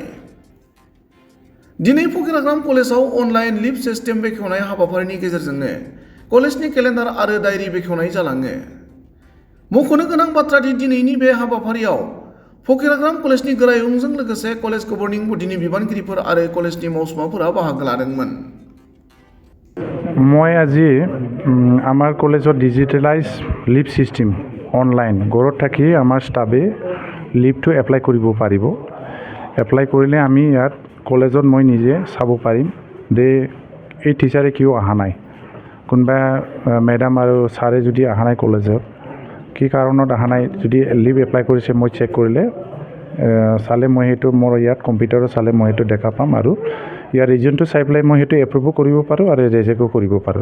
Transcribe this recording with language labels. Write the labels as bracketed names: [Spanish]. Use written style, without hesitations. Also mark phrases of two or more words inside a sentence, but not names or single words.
[Bodo] दिनै फकिराग्राम कलेजआव [English] online leave system [Bodo] बेखेवनाय हाबाफारिनि गेजेरजोंनो कलेजनि केलेन्डार आरो डायरि बेखेवनाय जालाङो। मख'नो गोनां बाथ्रा दि दिनैनि बे हाबाफारियाव फकिराग्राम कलेजनि गोरायुंजों लोगोसे [English] college governing [Bodo] बडिनि बिबानगिरिफोर आरो कलेजनि मावसुमाफोरा बाहागो लादोंमोन। [Assamese] মই আজি আমাৰ কলেজত [English] digitalize leave system online [Assamese] ঘৰত থাকি আমাৰ ষ্টাফে লিভটো এপ্লাই কৰিব পাৰিব। এপ্লাই কৰিলে আমি ইয়াত কলেজত মই নিজে চাব পাৰিম যে এই টিচাৰে কিয় অহা নাই, কোনোবা মেডাম আৰু ছাৰে যদি অহা নাই কলেজত কি কাৰণত অহা নাই, যদি [English] leave apply [Assamese] কৰিছে মই চেক কৰিলে চালে মই সেইটো মোৰ ইয়াত কম্পিউটাৰত চালে মই সেইটো দেখা পাম আৰু ইয়াৰ ৰিজনটো চাই পেলাই মই সেইটো এপ্ৰুভো কৰিব পাৰোঁ আৰু ৰেজেক্টো কৰিব পাৰোঁ।